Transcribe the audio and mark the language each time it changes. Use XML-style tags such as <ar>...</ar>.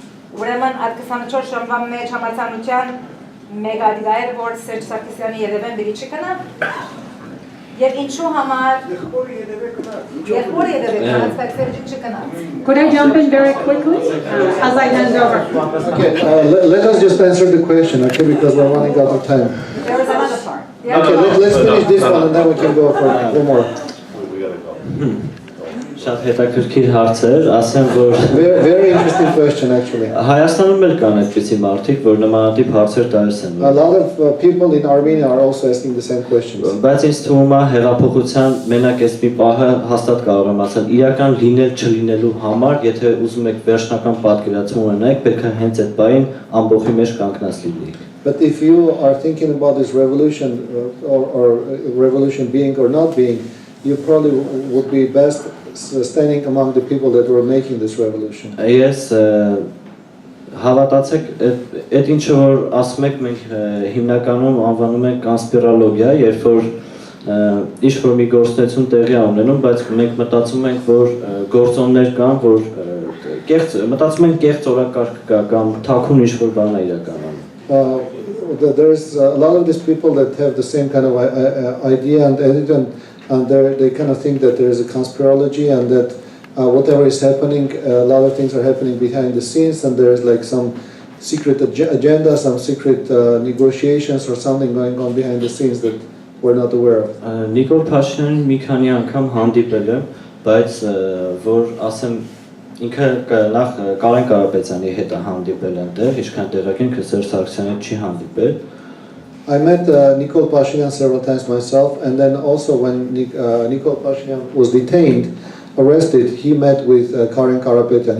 <hy>Ուրեմն այդ 24 ժամվա մեջ համացանության մեկ ադիգայր որ Սերժ Սարգսյանի ետևեն բիլի չկնա եւ ինչու համար եղբորը ետևեն բայց Սերժի չկնա.</hy> <en>Could I jump in very quickly as I hand over? Okay, let us just answer the question, okay, because we're running out of time. There is another part. Okay, let's finish this one and then we can go for one more. We gotta go.</en> <hy>Շատ հետաքրքիր հարց էր, ասեմ որ</hy> <en>Very interesting question actually.</en> <hy>Հայաստանում էլ կան այդպիսի մարդիկ, որ նմանատիպ հարցեր տալիս են։</hy> <en>A lot of people in Armenia are also asking the same questions.</en> <hy>Բայց ինձ թվում է հեղափոխության մենակ այս մի պահը հաստատ կարող եմ ասել, իրական լինել չլինելու համար, եթե ուզում եք վերջնական պատկերացում ունենաք, պետք է հենց այդ բային ամբողջի մեջ կանգնած լինեիք։</hy> <en>But if you are thinking about this revolution or revolution being or not being, you probably would be best standing among the people that were making this revolution.</en> <hy>Yes, հավատացեք, այդ ինչը որ ասում եք մենք հիմնականում անվանում ենք կոնսպիրոլոգիա, երբ որ ինչ-որ մի գործունեություն տեղի է ունենում, բայց մենք մտածում ենք, որ գործոններ կան, որ մտածում ենք կեղծ օրակարգ կա կամ թաքուն ինչ-որ բան է իրականում։</hy> <en>There's a lot of these people that have the same kind of idea and attitude, and they kind of think that there is a conspirology and that whatever is happening, a lot of things are happening behind the scenes, and there is like some secret agenda, some secret negotiations or something going on behind the scenes that we're not aware of.</en> <hy>Նիկոլ Փաշինյանին մի քանի անգամ հանդիպել եմ, բայց որ ասեմ ինքը նախ Կարեն Կարապետյանի հետ է հանդիպել այնտեղ, ինչքան տեղյակ ենք, Սերժ Սարգսյանը չի հանդիպել։</hy> <en>I met Nikol Pashinyan several times myself, and then also when Nikol Pashinyan was detained, arrested, he met with Karen Karapetyan.</en>